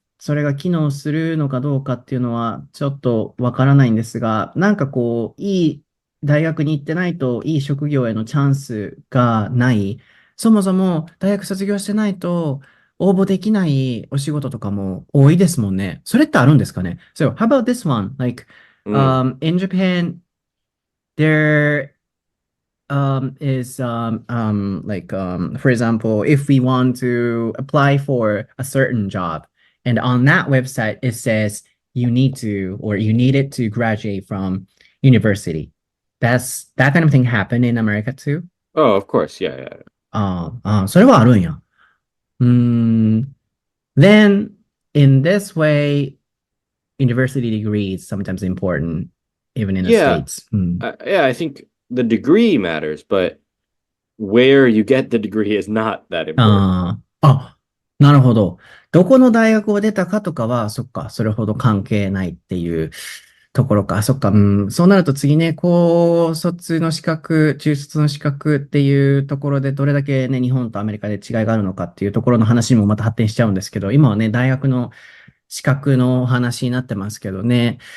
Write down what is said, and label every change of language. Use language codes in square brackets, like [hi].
[ja] それが機能するのかどうかっていうのはちょっとわからないんですが、なんかこう、いい大学に行ってないといい職業へのチャンスがない。そもそも大学卒業してないと応募できないお仕事とかも多いですもんね。それってあるんですかね？ [en] So, how about this one? Like, in Japan, there is like for example, if we want to apply for a certain job, and on that website it says you need it to graduate from university. That kind of thing happen in America too? Oh, of course. Yeah. [ja] それはあるんや。 [en] then in this way, university degree is sometimes important, even in the Yeah, States. yeah, I think the degree matters, but where you get the degree is not that important. [ja] なるほど。どこの大学を出たかとかは、そっか、それほど関係ないっていうところか。そっか、そうなると次ね、高卒の資格、中卒の資格っていうところで、どれだけね、日本とアメリカで違いがあるのかっていうところの話にもまた発展しちゃうんですけど、今はね、大学の資格のお話になってますけどね。